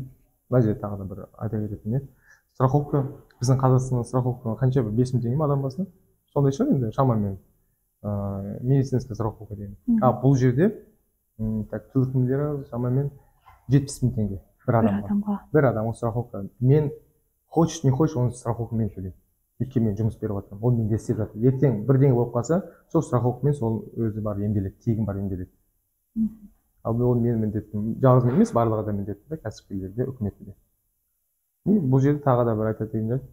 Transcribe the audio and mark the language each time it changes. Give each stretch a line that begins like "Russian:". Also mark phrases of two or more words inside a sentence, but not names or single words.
Kazakh: Мына жерде тағы да бір айта кететін не. Страховка, біздің Қазақстанда страховка қанша, бір 5 мың теңге ме адам басына? Сондай шығар енді шамамен.
Russian: Медицинская страховка
Kazakh: деген. Бұл жерде так 4 мың лира шамамен 70 мың теңге бір адамға. Бір адамға страховка. Мен
Russian: хочешь не хочешь,
Kazakh: оны страховка мен төлеймін. Өйткені мен жұмыс беріп жатырмын. Ол менде істеп жатыр. Ертең бірдеңе болып қалса, сол страховкамен сол өзі бар емделеді, тегін бар емделеді. Ал ол менің міндетім. Жалғыз мен емес, барлығы да міндетті, кәсіпкерлерде, үкіметте. Бұл жерде тағы да бір айтатын жай.